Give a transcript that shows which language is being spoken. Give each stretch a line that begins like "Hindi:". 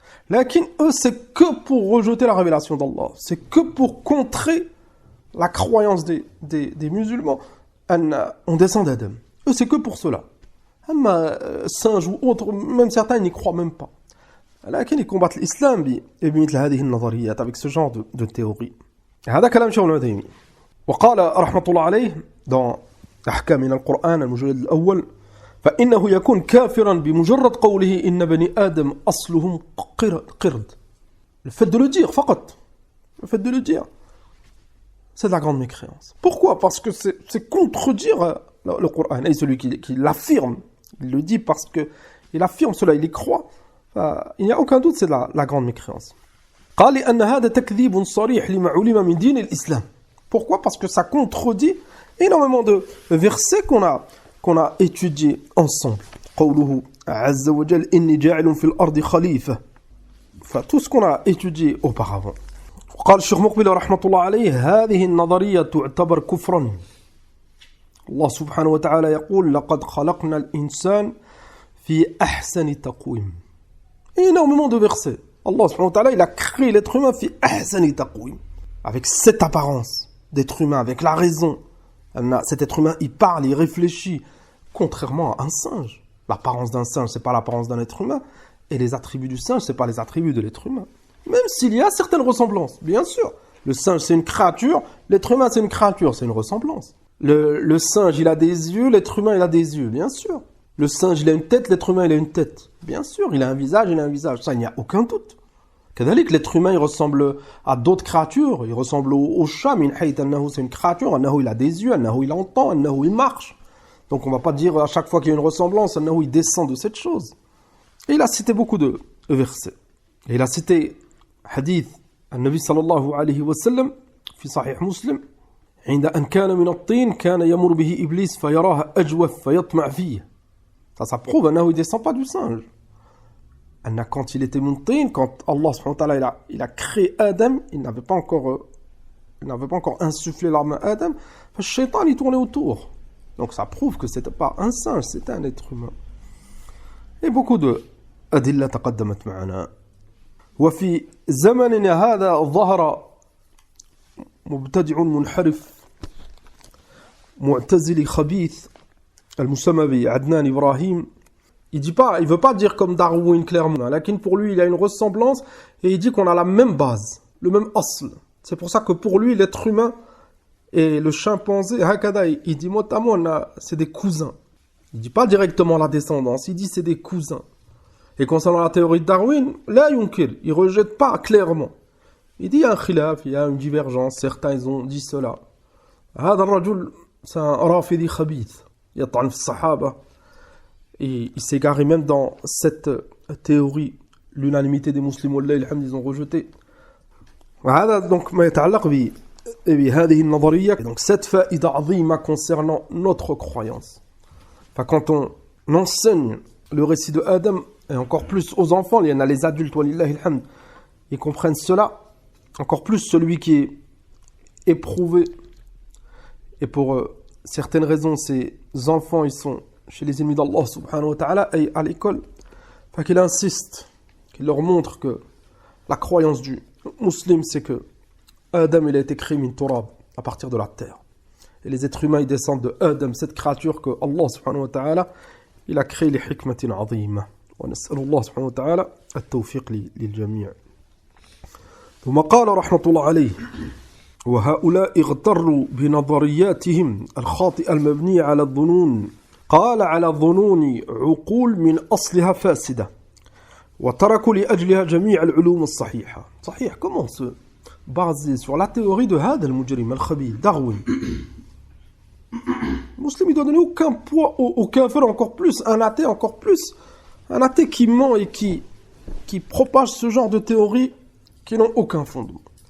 French: Lakin eux, c'est que pour rejeter la révélation d'Allah. C'est que pour contrer la croyance des musulmans. On descend d'Adam. Eux, c'est que pour cela. Singe ou autre, même certains n'y croient même pas. لكن ils combattent l'islam
Arabic: بمثل هذه النظريات
French: avec ce genre de théorie.
Arabic: هذا كلام شيخ ابن عثيمين. وقال رحمة الله عليه dans أحكام من القرآن المجلد الأول فإنه يكون كافرا بمجرد قوله إن بني آدم أصلهم قرد.
French: Le fait de le dire فقط. Le fait de le dire. C'est de la grande mécréance. Pourquoi? Parce que c'est contredire le Coran. Et celui qui l'affirme, il le dit parce qu'il affirme cela, il y croit. Il n'y a aucun doute, c'est de la grande mécréance.
Arabic: قال لأن هذا تكذيب صريح لما علم من دين الإسلام.
French: Pourquoi? Parce que ça contredit énormément de versets qu'on a étudiés ensemble.
Arabic: قوله عز وجل إني جاعل في الأرض خليفة.
French: Enfin, tout ce qu'on a étudié auparavant.
Arabic: قال الشيخ مقبل رحمة الله عليه هذه النظرية تعتبر كفرا. الله سبحانه وتعالى يقول لقد خلقنا الإنسان في أحسن تقويم.
French: Énormément de versets. Allah subhanahu wa ta'ala, il a créé l'être humain
Arabic: في أحسن تقويم.
French: Avec cette apparence d'être humain, avec la raison. Cet être humain, il parle, il réfléchit. Contrairement à un singe. L'apparence d'un singe, c'est pas l'apparence d'un être humain. Et les attributs du singe, c'est pas les attributs de l'être humain. Même s'il y a certaines ressemblances, bien sûr. Le singe, c'est une créature. L'être humain, c'est une créature. C'est une ressemblance. Le singe, il a des yeux. L'être humain, il a des yeux. Bien sûr. Le singe, il a une tête. L'être humain, il a une tête. Bien sûr. Il a un visage. Il a un visage. Ça, il n'y a aucun doute. Kadalik, l'être humain, il ressemble à d'autres créatures. Il ressemble au chat.
Arabic: Min hayt annahu,
French: c'est une créature. Annahu, il a des yeux. Annahu, il entend. Annahu, il marche. Donc, on va pas dire à chaque fois qu'il y a une ressemblance. Annahu, il descend de cette chose. Et il a cité beaucoup de versets. Et il a cité
Arabic: حديث النبي صلى الله عليه وسلم في صحيح مسلم عند أن كان من الطين كان يمر به إبليس فيراه أجوف فيطمع فيه.
French: Ça prouve أنه il descend pas du singe. Quand il était
Arabic: min tin,
French: quand Allah subhanahu wa ta'ala il a créé Adam, il n'avait pas encore insufflé l'arme à Adam, le shaitan il tournait autour. Donc ça prouve que c'était pas un singe, c'était un être humain. Et beaucoup de
Arabic: adilla taqaddamat ma'ana. وفي زمننا هذا ظهر مبتدع منحرف معتزلي خبيث المسمى بعدنان إبراهيم.
French: Il veut pas dire comme Darwin clairement, lakin pour lui il a une ressemblance et il dit qu'on a la même base, le même asl. C'est pour ça que pour lui l'être humain et le chimpanzé, hakada, il dit notamment c'est des cousins. Il dit pas directement la descendance, il dit c'est des cousins. Et concernant la théorie de Darwin, là, yunkir, il ne rejette pas clairement. Il dit il y a un khilaf, il y a une divergence, certains ils ont dit cela.
Arabic: هذا الرجل
French: c'est un
Arabic: rafidi khabith, يطعن في الصحابة.
French: Et il s'est garé même dans cette théorie, l'unanimité des musulmans, ils ont rejeté.
Arabic: وهذا donc ما يتعلق بهذه النظرية.
French: Donc cette
Arabic: faïda azima
French: concernant notre croyance. Enfin, quand on enseigne le récit de Adam, et encore plus aux enfants, il y en a les adultes,
Arabic: walillahi alhamd,
French: ils comprennent cela, encore plus celui qui est éprouvé, et pour certaines raisons, ces enfants, ils sont chez les ennemis d'Allah subhanahu wa ta'ala, et à l'école, enfin qu'il insiste, qu'il leur montre que la croyance du musulman, c'est que Adam, il a été créé
Arabic: min turab,
French: à partir de la terre. Et les êtres humains, ils descendent de Adam, cette créature que Allah subhanahu wa ta'ala, il a créé les
Arabic: hikmatin azima. ونسأل الله سبحانه وتعالى التوفيق للجميع. ثم قال رحمة الله عليه وهؤلاء اغتروا بنظرياتهم الخاطئة المبنية على الظنون. قال على الظنون عقول من أصلها فاسدة وتركوا لأجلها جميع العلوم الصحيحة.
French: صحيح, comment se baser sur la théorie de
Arabic: هذا المجرم الخبيث
French: Darwin. Le musulman ne doit donner aucun poids au kafir, encore plus un athée, encore plus un athée qui ment et qui propage ce genre de théories qui n'ont aucun fondement.